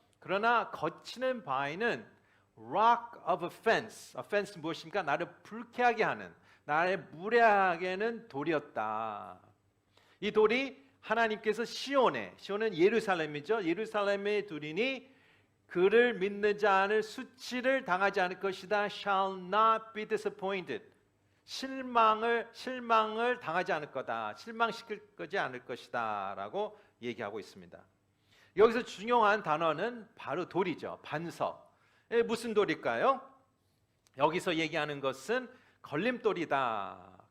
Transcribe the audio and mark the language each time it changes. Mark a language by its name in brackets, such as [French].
[Korean] 그러나 거치는 바위는 [English] rock of offense. [Korean] offense 무엇입니까? 나를 불쾌하게 하는, 나를 무례하게 하는 돌이었다. 이 돌이 하나님께서 시온은 예루살렘이죠. 예루살렘에 두리니 그를 믿는 자는 수치를 당하지 않을 것이다. [English] shall not be disappointed. [Korean] 실망을 당하지 않을 거다. 실망시킬 거지 않을 것이다 라고 얘기하고 있습니다. 여기서 중요한 단어는 바로 돌이죠. 반석. 무슨 돌일까요? 여기서 얘기하는 것은 걸림돌이다.